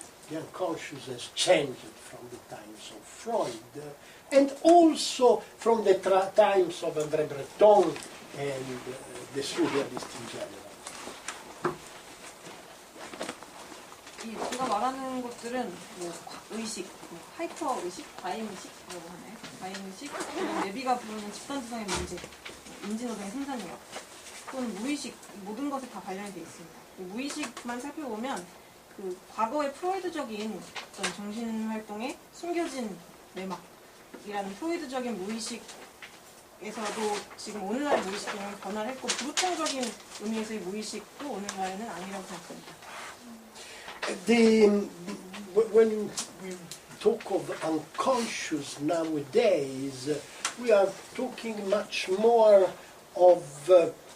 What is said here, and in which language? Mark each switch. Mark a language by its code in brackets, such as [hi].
[en] The unconscious has changed from the times of Freud, and also from the times of André Breton and the surrealists in general. [ko] 제가 말하는 것들은 뭐 의식, 하이퍼 의식, 과잉 의식이라고 하나요? 과잉 의식, 그리고 레비가 부르는 집단지성의 문제, 인지노동의 생산력, 또는 무의식, 모든 것에 다 관련이 되어 있습니다. 무의식만 살펴보면 그 과거의 프로이드적인 어떤 정신활동에 숨겨진 내막이라는 프로이드적인 무의식에서도 지금 오늘날 무의식은 변화를 했고, 불우통적인 의미에서의 무의식도 오늘날에는 아니라고 생각합니다. [en] When we talk of unconscious nowadays, we are talking much more of the